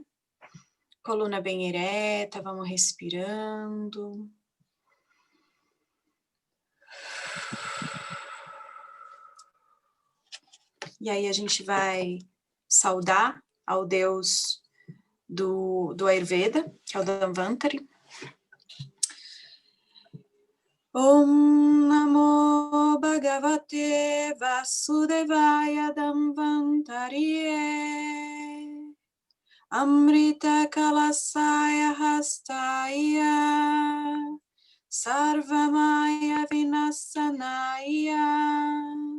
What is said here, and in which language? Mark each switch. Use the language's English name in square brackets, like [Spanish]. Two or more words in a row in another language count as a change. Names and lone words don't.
[Portuguese] Coluna bem ereta, vamos respirando. E aí a gente vai saudar ao deus do Ayurveda, que é o Dhanvantari. [Sanskrit] ॐ नमो भगवते वासुदेवाय धन्वन्तरिये अमृत कलशाय हस्ताय सर्वमय विनाशनाय